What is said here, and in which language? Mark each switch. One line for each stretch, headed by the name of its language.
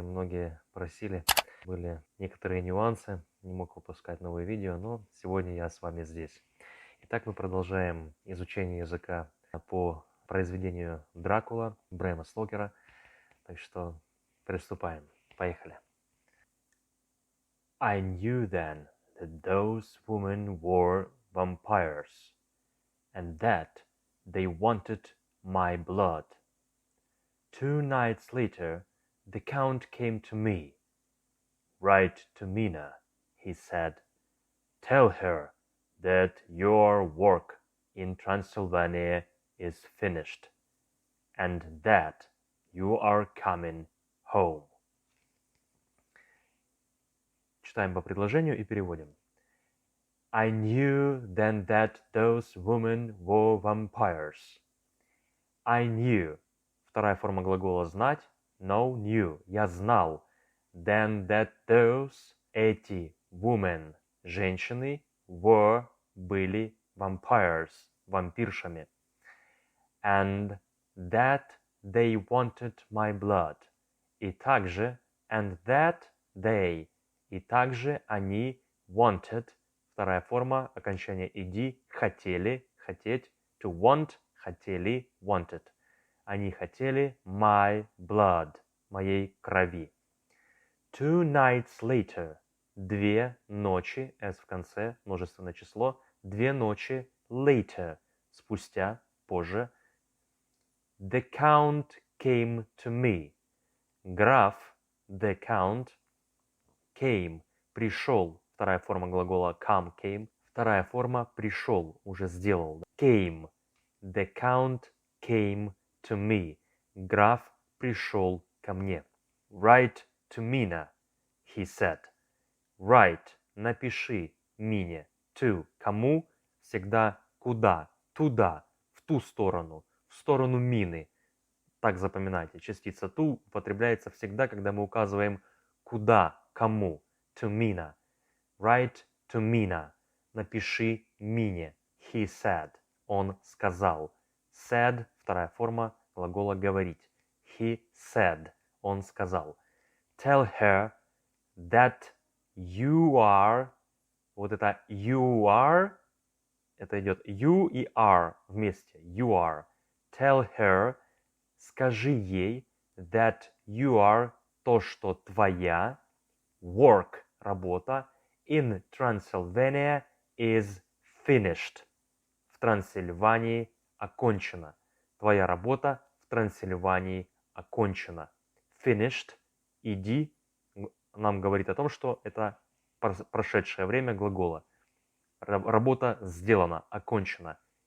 Russian: Многие просили. Были некоторые нюансы. Не мог выпускать новые видео, но сегодня я с вами здесь. Итак, мы продолжаем изучение языка по произведению Дракула Брэма Стокера. Так что приступаем. Поехали.
English: I knew then that those women were vampires, and that they wanted my blood. 2 nights later, the Count came to me. Write to Mina, he said. Tell her that your work in Transylvania is finished, and that you are coming home.
Russian: Читаем по предложению и переводим.
English: I knew then that those women were vampires. I knew.
Russian: Вторая форма глагола знать.
English: Know, knew.
Russian: Я знал.
English: Then that those, эти, women, женщины, were, были, vampires, вампиршами. And that they wanted my blood.
Russian: И также,
English: and that they,
Russian: и также они wanted, вторая форма, окончание иди, хотели, хотеть,
English: to want,
Russian: хотели, wanted. Они хотели
English: my blood,
Russian: моей крови. 2 nights later, 2 ночи, s в конце, множественное число, 2 ночи later, спустя, позже.
English: The Count came to me.
Russian: Граф,
English: the Count,
Russian: came, пришел, вторая форма глагола come, came, вторая форма пришел, уже сделал.
English: Came, the Count came to me.
Russian: Граф пришел ко мне.
English: Write to Mina, he said.
Russian: Write, напиши, Мине. To, кому? Всегда куда? Туда, в ту сторону, в сторону Мины. Так запоминайте, частица to употребляется всегда, когда мы указываем куда, кому.
English: To Mina. Write to Mina.
Russian: Напиши Мине.
English: He said.
Russian: Он сказал. Said, вторая форма глагола говорить.
English: He said.
Russian: Он сказал.
English: Tell her that you are.
Russian: Вот это
English: you are.
Russian: Это идет you и are вместе.
English: You are. Tell her.
Russian: Скажи ей
English: that you are.
Russian: То, что твоя. Work. Работа.
English: In Transylvania is finished.
Russian: В Трансильвании окончена. Твоя работа в Трансильвании окончена. Finished, иди, нам говорит о том, что это прошедшее время глагола. Работа сделана, окончена.